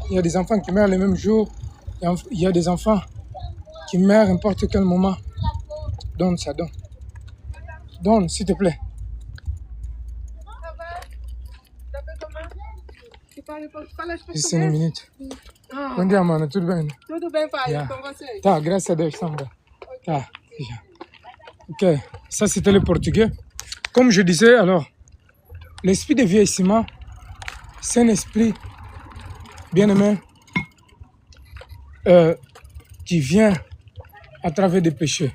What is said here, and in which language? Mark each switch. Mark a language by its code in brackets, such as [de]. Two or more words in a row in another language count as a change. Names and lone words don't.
[fr] Il y a des enfants qui meurent le même jour. Il y a des enfants qui meurent à n'importe quel moment. Donne ça, donne. Donne, s'il te plaît. Ça va? T'appelles comment? Tu parles espagnol? 5 minutes. Ah, [pt] Bom dia, mano. Tudo bem? tudo bem, pai? Yeah. Com você? Tá, graças a Deus, samba. Tá. [fr] Ok, ça c'était le portugais. Comme je disais, alors, l'esprit de vieillissement, c'est un esprit, bien aimé, qui vient à travers des péchés.